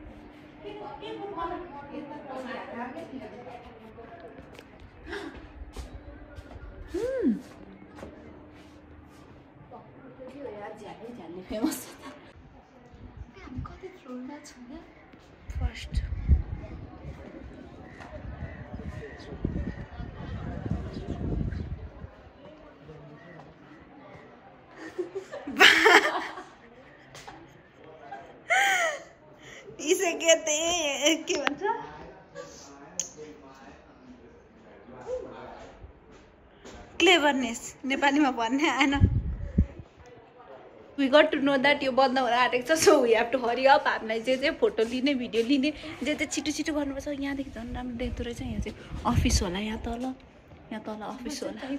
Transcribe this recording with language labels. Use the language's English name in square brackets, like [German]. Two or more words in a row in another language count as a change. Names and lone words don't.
[Nepali] फेमस हामी कति फ्लोरमा छौँ फर्स्ट [Hindi] इसे कहते हैं [Nepali] के भन्छ क्लेभरनेस नेपालीमा भन्ने आएन [English] we got to know that [Nepali] यो बन्द हुन आँटेको छ [English] so we have to hurry up [Nepali] हामीलाई जे फोटो लिने भिडियो लिने जे छिटो छिटो गर्नुपर्छ यहाँदेखि झन् राम्रो देख्दो रहेछ यहाँ चाहिँ अफिस होला यहाँ तल अफिस होला